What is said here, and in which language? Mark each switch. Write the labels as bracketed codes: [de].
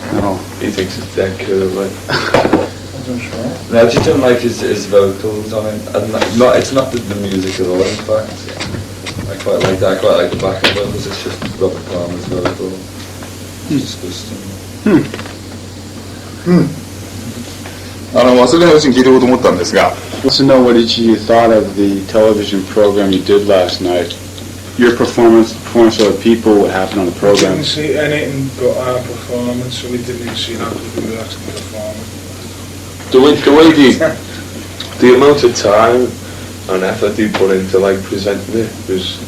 [en] No. He thinks it's dead cool, like. No, I just don't like his vocals on it. It's not the music at all, in fact. I quite like that. I quite like the backing vocals. It's just Robert Palmer's vocal. It's disgusting. [ja] 忘れないうちに聞いておこうと思ったんですが、 [en] Wants to know what did you thought of the television program you did last night? Your performance of the people, what happened on the We program. didn't see anything but our performance, so we didn't even see that because we were actually performing. The amount of time and effort he put into like presenting it was